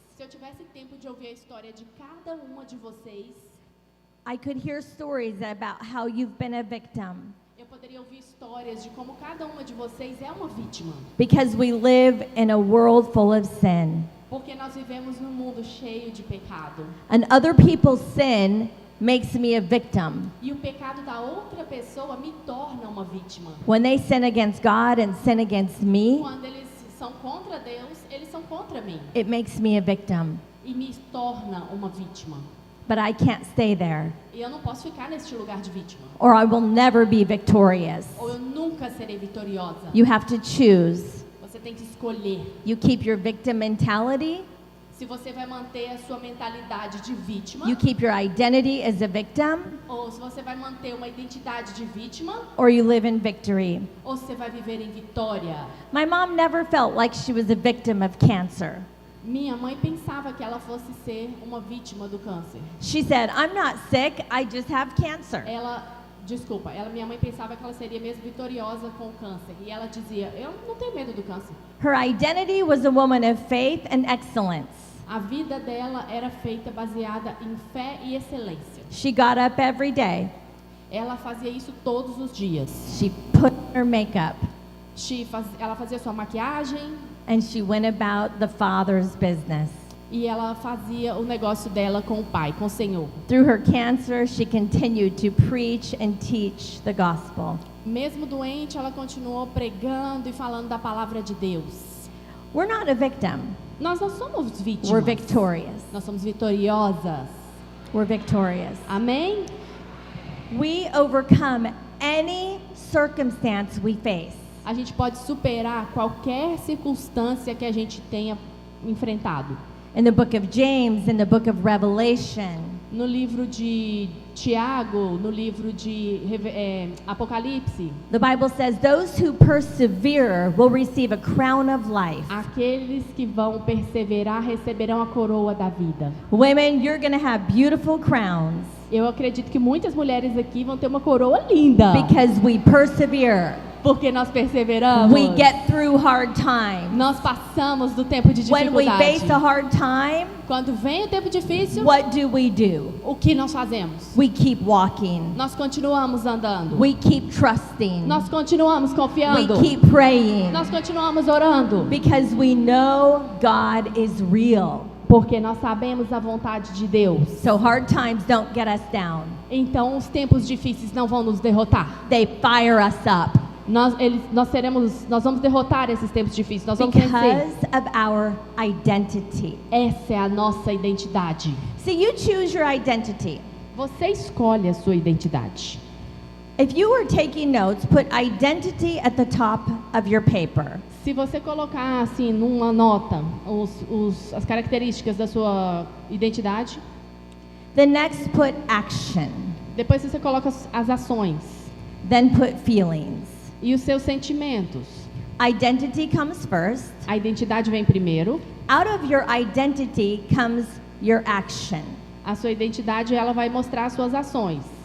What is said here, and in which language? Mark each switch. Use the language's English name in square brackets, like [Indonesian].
[Portuguese] Se eu tivesse tempo de ouvir a história de cada uma de vocês, [English] I could hear stories about how you've been a victim. [Portuguese] eu poderia ouvir histórias de como cada uma de vocês é uma vítima. [English] Because we live in a world full of sin. [Portuguese] Porque nós vivemos num mundo cheio de pecado. [English] And other people's sin makes me a victim. [Portuguese] E o pecado da outra pessoa me torna uma vítima. [English] When they sin against God and sin against me, [Portuguese] Quando eles são contra Deus, eles são contra mim. [English] it makes me a victim. [Portuguese] E me torna uma vítima. [English] But I can't stay there, [Portuguese] E eu não posso ficar neste lugar de vítima. [English] or I will never be victorious. [Portuguese] Ou eu nunca serei vitoriosa. [English] You have to choose. [Portuguese] Você tem que escolher. [English] You keep your victim mentality, [Portuguese] Se você vai manter a sua mentalidade de vítima, [English] you keep your identity as a victim, [Portuguese] ou se você vai manter uma identidade de vítima, [English] or you live in victory. [Portuguese] ou você vai viver em vitória. [English] My mom never felt like she was a victim of cancer. [Portuguese] Minha mãe pensava que ela fosse ser uma vítima do câncer. [English] She said, I'm not sick, I just have cancer. [Portuguese] Minha mãe pensava que ela seria mesmo vitoriosa com o câncer. E ela dizia, eu não tenho medo do câncer. [English] Her identity was a woman of faith and excellence. [Portuguese] A vida dela era feita baseada em fé e excelência. [English] She got up every day. [Portuguese] Ela fazia isso todos os dias. [English] She put on her makeup [Portuguese] Ela fazia sua maquiagem [English] and she went about the Father's business. [Portuguese] e ela fazia o negócio dela com o Pai, com o Senhor. [English] Through her cancer, she continued to preach and teach the gospel. [Portuguese] Mesmo doente, ela continuou pregando e falando da palavra de Deus. [English] We're not a victim. [Portuguese] Nós não somos vítimas. [English] We're victorious. [Portuguese] Nós somos vitoriosas. [English] We're victorious. [Portuguese] Amém? [English] We overcome any circumstance we face. [Portuguese] A gente pode superar qualquer circunstância que a gente tenha enfrentado. [English] In the book of James, in the book of Revelation, [Portuguese] No livro de Tiago, no livro de Apocalipse, [English] the Bible says, those who persevere will receive a crown of life. [Portuguese] aqueles que vão perseverar receberão a coroa da vida. [English] Women, you're going to have beautiful crowns [Portuguese] Eu acredito que muitas mulheres aqui vão ter uma coroa linda. [English] because we persevere. [Portuguese] Porque nós perseveramos. [English] We get through hard times. [Portuguese] Nós passamos do tempo de [English] When we [Portuguese] dificuldade. [English] face a hard time, [Portuguese] Quando vem o tempo difícil, [English] what do we do? [Portuguese] o que nós fazemos? [English] We keep walking. [Portuguese] Nós continuamos andando. [English] We keep trusting. [Portuguese] Nós continuamos [English] We [Portuguese] confiando. [English] keep praying [Portuguese] Nós continuamos orando. [English] because we know God is real. [Portuguese] Porque nós sabemos a vontade de Deus. [English] So hard times don't get us down. [Portuguese] Então os tempos difíceis não vão nos derrotar. [English] They fire us up [Portuguese] Nós vamos derrotar esses tempos difíceis. Nós vamos vencer. [English] because of our identity. [Portuguese] Essa é a nossa identidade. [English] See, you choose your identity. [Portuguese] Você escolhe a sua identidade. [English] If you were taking notes, put identity at the top of your paper. [Portuguese] Se você colocar assim numa nota as características da sua identidade, [English] The next, put action. [Portuguese] depois você coloca as ações [English] Then put feelings. [Portuguese] e os seus sentimentos. [English] Identity comes first. [Portuguese] A identidade vem primeiro. [English] Out of your identity comes your action. [Portuguese] A sua identidade ela vai mostrar as suas ações